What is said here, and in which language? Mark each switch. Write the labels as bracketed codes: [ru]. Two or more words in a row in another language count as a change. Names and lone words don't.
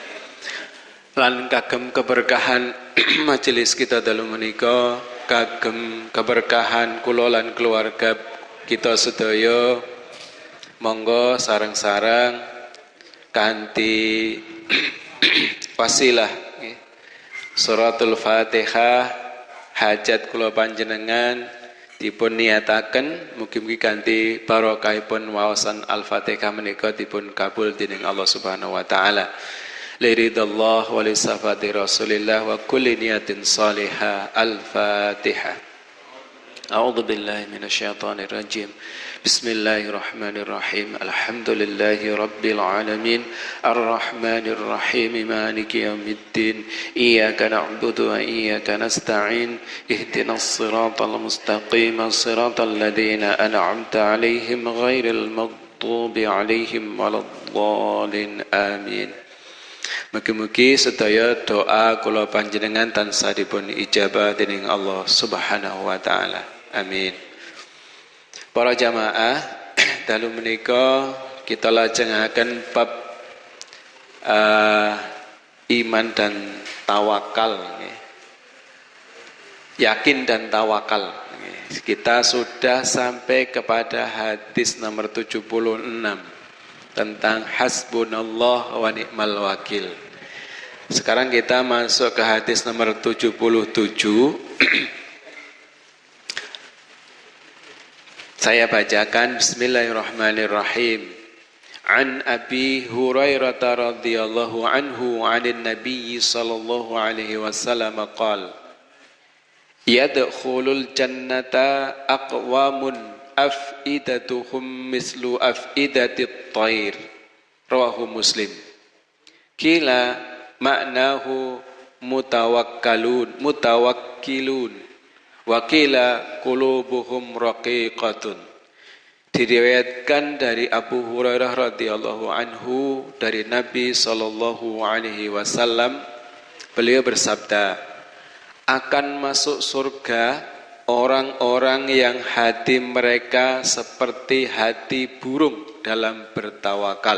[jv] Lan kagem keberkahan majelis kita dalu menika, kagem keberkahan kula lan keluarga kita sedaya, monggo sareng-sareng kanthi wasilah [ar] سورة الفاتحة [jv] hajat kula panjenengan dipun niataken mugi-mugi kanthi barokahipun waosan Al-Fatihah menika dipun kabul dening Allah [ar] سبحانه وتعالى. لرضا الله ولشفاعة رسول الله وكل نية صالحة. Al-Fatihah. أعوذ بالله من الشيطان الرجيم. بسم الله الرحمن الرحيم. الحمد لله رب العالمين. الرحمن الرحيم. مالك يوم الدين. إياك نعبد وإياك نستعين. اهدنا الصراط المستقيم. صراط الذين أنعمت عليهم غير المغضوب عليهم ولا الضالين. Amin. [jv] Mugi-mugi sedaya doa kula panjenengan tansah dipun ijabah dening Allah [ar] سبحانه وتعالى. [jv] Amin. Para jamaah, dalu menika kita lajengaken bab iman dan tawakal, yakin dan tawakal. [id] Kita sudah sampai kepada hadis nomor 76 tentang [ar] حسبنا الله ونعم الوكيل. [id] Sekarang kita masuk ke hadis nomor 77. Saya bacakan. [ar] بسم الله الرحمن الرحيم. عن أبي هريرة رضي الله عنه عن النبي صلى الله عليه وسلم قال يدخل الجنة أقوام أفئدتهم مثل أفئدة الطير. رواه مسلم. قيل معناه متوكلون وقيل قلوبهم رقيقة. [id] Diriwayatkan dari Abu Hurairah [ar] رضي الله عنه [id] dari Nabi [ar] صلى الله عليه وسلم, [id] beliau bersabda, akan masuk surga orang-orang yang hati mereka seperti hati burung dalam bertawakal.